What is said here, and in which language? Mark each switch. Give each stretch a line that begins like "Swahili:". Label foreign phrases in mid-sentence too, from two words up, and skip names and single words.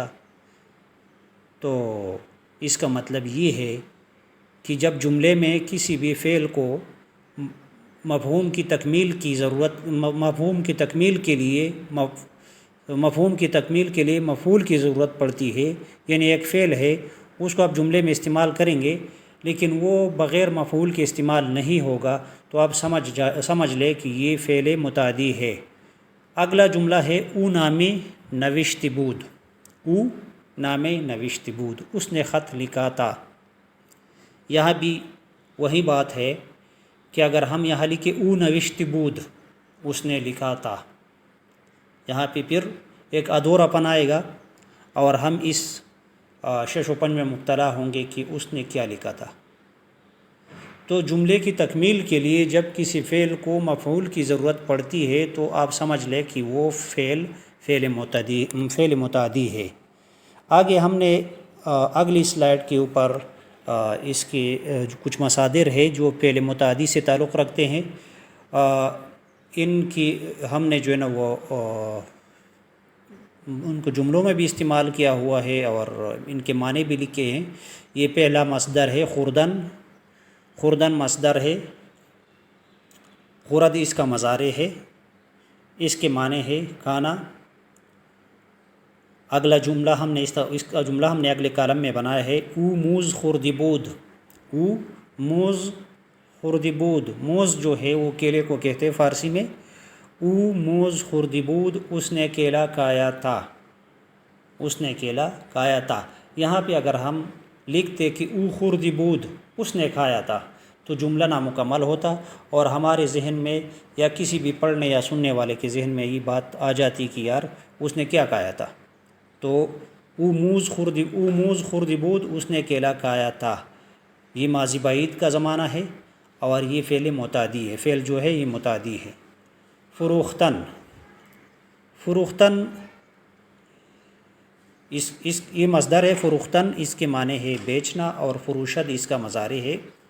Urdu: تو اس کا مطلب یہ ہے کہ جب جملے میں کسی بھی فعل کو مفہوم کی تکمیل کے لیے مفعول کی ضرورت پڑتی ہے، یعنی ایک فعل ہے اس کو آپ جملے میں استعمال کریں گے لیکن وہ بغیر مفعول کے استعمال نہیں ہوگا، تو آپ سمجھ لیں کہ یہ فعل متعدی ہے۔ اگلا جملہ ہے
Persian: او نامے نوشت بود، او نامے نوشت بود،
Urdu: اس نے خط لکھا تھا۔ یہاں بھی وہی بات ہے کہ اگر ہم یہاں لکھیں
Persian: او نوشت بود،
Urdu: اس نے لکھا تھا، یہاں پہ پھر ایک ادھورا پن آئے گا اور ہم اس شش و پن میں مبتلا ہوں گے کہ اس نے کیا لکھا تھا۔ تو جملے کی تکمیل کے لیے جب کسی فعل کو مفعول کی ضرورت پڑتی ہے تو آپ سمجھ لیں کہ وہ فعل متعدی ہے۔ آگے ہم نے اگلی سلائیڈ کے اوپر اس کے کچھ مصادر ہے جو فعل متعدی سے تعلق رکھتے ہیں، ان کی ہم نے جو ہے نا وہ ان کو جملوں میں بھی استعمال کیا ہوا ہے اور ان کے معنی بھی لکھے ہیں۔ یہ پہلا مصدر ہے خوردن، خوردن مصدر ہے، خورد اس کا مضارع ہے، اس کے معنی ہے کھانا۔ اگلا جملہ ہم نے اس کا جملہ ہم نے اگلے کالم میں بنایا ہے
Persian: او موز خورد بود، او موز خورد بود،
Urdu: موز جو ہے وہ کیلے کو کہتے ہیں فارسی میں۔
Persian: او موز خورد بود،
Urdu: اس نے کیلا کھایا تھا، اس نے کیلا کھایا تھا۔ یہاں پہ اگر ہم لکھتے کہ
Persian: او خورد بود،
Urdu: اس نے کھایا تھا، تو جملہ نامکمل ہوتا اور ہمارے ذہن میں یا کسی بھی پڑھنے یا سننے والے کے ذہن میں یہ بات آ جاتی کہ یار اس نے کیا کھایا تھا۔
Persian: تو او موز خورد بود،
Urdu: اس نے کیلا کھایا تھا، یہ ماضی بعید کا زمانہ ہے اور یہ فعل متعدی ہے، فعل جو ہے یہ متعدی ہے۔ فروختن، فروختن یہ مصدر ہے فروختن، اس کے معنی ہے بیچنا، اور فروشد اس کا مضارع ہے۔